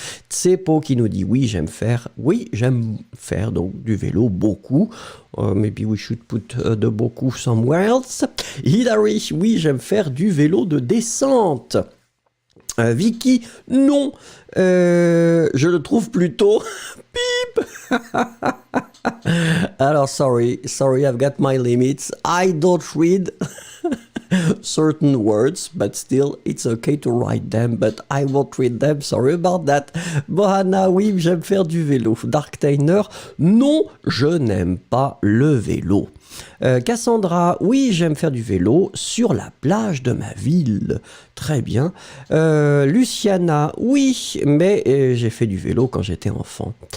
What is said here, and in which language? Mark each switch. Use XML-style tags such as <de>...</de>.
<fr>Tsepo qui nous dit oui, j'aime faire donc du vélo beaucoup.</fr> <en>Maybe we should put the beaucoup somewhere else. Hilary,</en> <fr>oui, j'aime faire du vélo de descente. Vicky, non, je le trouve plutôt pip.</fr> <en>Alors, sorry, I've got my limits. I don't read certain words, but still, it's okay to write them, but I won't read them, sorry about that.</en> <fr>Bohana, oui, j'aime faire du vélo. Dark Tainer, non, je n'aime pas le vélo. Cassandra, oui, j'aime faire du vélo sur la plage de ma ville. Très bien. Luciana, oui, mais j'ai fait du vélo quand j'étais enfant.</fr>